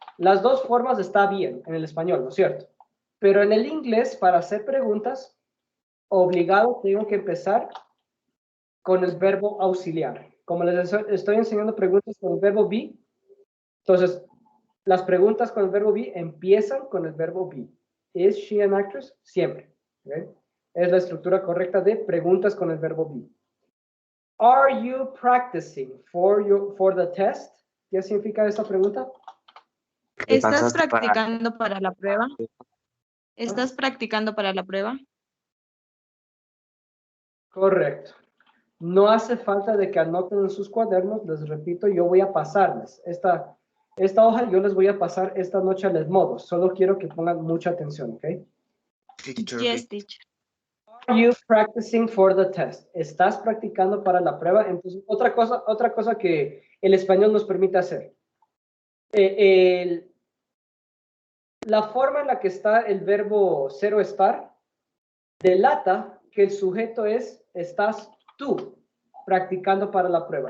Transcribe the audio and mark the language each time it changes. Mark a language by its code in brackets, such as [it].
[es] Las dos formas está bien en el español, ¿no es cierto? Pero en el inglés, para hacer preguntas, obligado tengo que empezar con el verbo auxiliar. Como les estoy enseñando preguntas con el verbo be, entonces las preguntas con el verbo be empiezan con el verbo be. [en] ¿Is she an actress? [es] Siempre. ¿Okay? Es la estructura correcta de preguntas con el verbo be. [en] Are you practicing for the test? [es] ¿Qué significa esta pregunta? ¿Estás pasaste para- practicando para la prueba? ¿Estás practicando para la prueba? Correcto. No hace falta de que anoten en sus cuadernos, les repito, yo voy a pasarles. Esta hoja yo les voy a pasar esta noche a les modos. Solo quiero que pongan mucha atención, ¿ok? [en] Teacher, Yes, teacher. Are you practicing for the test? [es] ¿Estás practicando para la prueba? Entonces, otra cosa que el español nos permite hacer. La forma en la que está el verbo ser o estar delata que el sujeto es estás tú practicando para la prueba.